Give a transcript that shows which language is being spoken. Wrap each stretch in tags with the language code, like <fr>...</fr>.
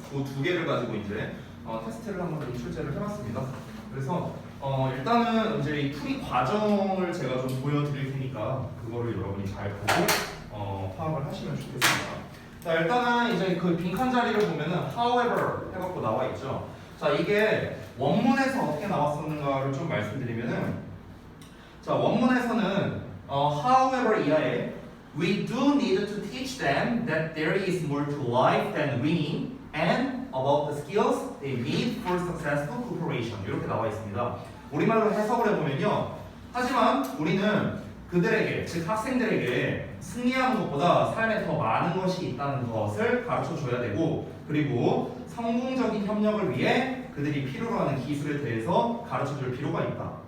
<ko>그 두 개를 가지고 이제 테스트를 한번 좀 출제를 해봤습니다. 그래서 일단은 이제 이 풀이 과정을 제가 좀 보여드릴 테니까 그거를 여러분이 잘 보고 파악을 하시면 좋겠습니다. 자, 일단은 이제 그 빈칸 자리를 보면은 however 해갖고 나와 있죠. 자, 이게 원문에서 어떻게 나왔었는가를 좀 말씀드리면은, 자, 원문에서는 however 이하에</ko> <en>we do need to teach them that there is more to life than winning and about the skills they need for successful cooperation</en> <ko>이렇게 나와 있습니다. 우리말로 해석을 해보면요, 하지만 우리는 그들에게, 즉 학생들에게 승리하는 것보다 삶에 더 많은 것이 있다는 것을 가르쳐 줘야 되고, 그리고 성공적인 협력을 위해 그들이 필요로 하는 기술에 대해서 가르쳐 줄 필요가 있다.</ko>